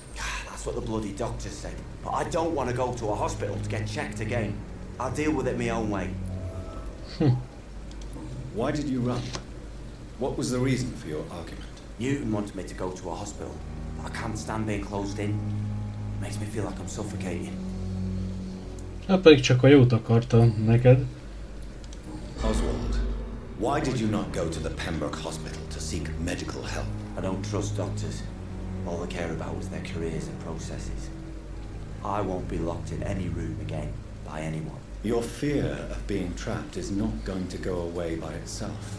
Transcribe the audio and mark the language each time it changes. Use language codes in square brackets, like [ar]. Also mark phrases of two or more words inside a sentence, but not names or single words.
[en] That's what the bloody doctor said. But I don't want to go to a hospital to get checked again. I'll deal with it my own way. Why did you run? What was the reason for your argument? Newton wanted me to go to a hospital, but I can't stand being closed in. Makes me feel like I'm suffocating. [hu] Hát pedig csak a jót akartam neked. [en] Oswald, why did you not go to the Pembroke Hospital to seek medical help? I don't trust doctors. All they care about is their careers and processes. I won't be locked in any room again by anyone. Your fear of being trapped is not going to go away by itself.